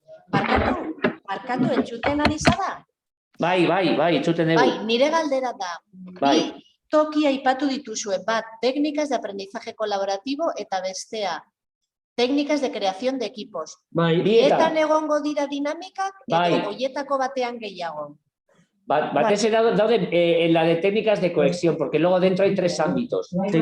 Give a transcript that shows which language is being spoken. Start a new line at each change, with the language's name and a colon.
Basque: Barkatu, entzuten ari zara? Bai, entzuten dugu. Bai, nire galdera da. Bi toki aipatu dituzue, bat,
Spanish: técnicas de aprendizaje colaborativo
Basque: eta bestea,
Spanish: técnicas de creación de equipos.
Basque: Bietan egongo dira dinamikak, edo hoietako batean gehiago. Batez daude
Spanish: en la de técnicas de cohesión, porque luego dentro hay 3 ámbitos.